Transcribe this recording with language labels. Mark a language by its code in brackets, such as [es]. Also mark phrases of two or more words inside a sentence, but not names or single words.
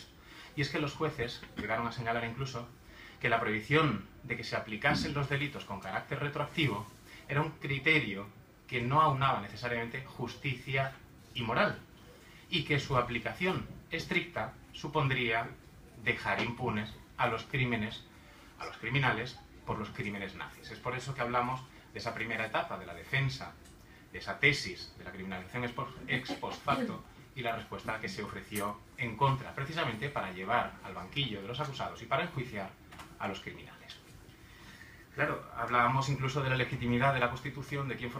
[es] Y es que los jueces llegaron a señalar incluso que la prohibición de que se aplicasen los delitos con carácter retroactivo era un criterio que no aunaba necesariamente justicia y moral, y que su aplicación estricta supondría dejar impunes a los criminales por los crímenes nazis. Es por eso que hablamos de esa primera etapa de la defensa, de esa tesis de la criminalización [la] ex post facto [es] y la respuesta que se ofreció en contra, precisamente para llevar al banquillo de los acusados y para enjuiciar a los criminales. Claro, hablábamos incluso de la legitimidad de la Constitución, de quién